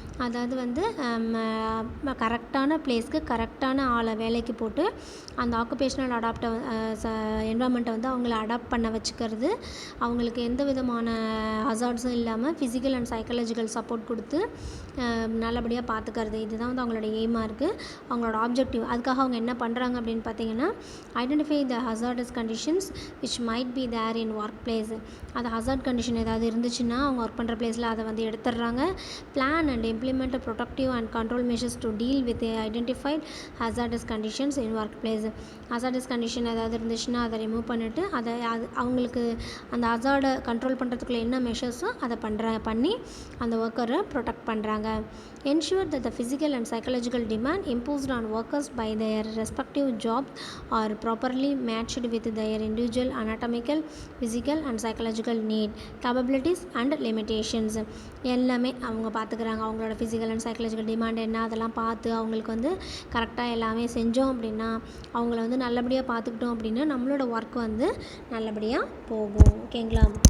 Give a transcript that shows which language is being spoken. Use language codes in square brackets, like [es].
[ta] அதாவது வந்து கரெக்டான பிளேஸ்க்கு கரெக்டான ஆளை வேலைக்கு போட்டு அந்த ஆக்குபேஷனல் என்வரான்மெண்ட்டை வந்து அவங்கள அடாப்ட் பண்ண வச்சுக்கிறது, அவங்களுக்கு எந்த விதமான ஹசார்ட்ஸும் இல்லாமல் ஃபிசிக்கல் அண்ட் சைக்காலஜிக்கல் சப்போர்ட் கொடுத்து நல்லபடியாக பார்த்துக்கிறது. இதுதான் வந்து அவங்களோட எய்மாக இருக்குது, அவங்களோட ஆப்ஜெக்டிவ். அதுக்காக அவங்க என்ன பண்ணுறாங்க அப்படின்னு பார்த்தீங்கன்னா, [en] Identify the hazardous conditions which might be there in work place. [ta] அந்த ஹசார்ட் கண்டிஷன் ஏதாவது இருந்துச்சுன்னா அவங்க ஒர்க் பண்ணுற பிளேஸில் அதை வந்து எடுத்துடுறாங்க. [en] Plan and implement protective and control measures to deal with the identified hazardous conditions in workplace. [ta] hazardous condition ஏதாவது இருந்துச்சுன்னா அதை ரிமூவ் பண்ணிவிட்டு அவங்களுக்கு அந்த ஹசார்டை கண்ட்ரோல் பண்ணுறதுக்குள்ள என்ன மெஷர்ஸோ அதை பண்ணி அந்த ஒர்க்கரை ப்ரொடெக்ட் பண்ணுறாங்க. [en] ensure that the physical and psychological demand imposed on workers by their respective jobs are properly matched with their individual anatomical, physical and psychological need, capabilities and limitations. [ta] எல்லாமே அவங்க பார்த்துக்கிறாங்க. அவங்களோட ஃபிசிக்கல் அண்ட் சைக்காலஜிக்கல் டிமாண்ட் என்ன அதெல்லாம் பார்த்து அவங்களுக்கு வந்து கரெக்டாக எல்லாமே செஞ்சோம் அப்படின்னா, அவங்கள வந்து நல்லபடியாக பார்த்துக்கிட்டோம் அப்படின்னா நம்மளோட ஒர்க் வந்து நல்லபடியாக போகும். ஓகேங்களா?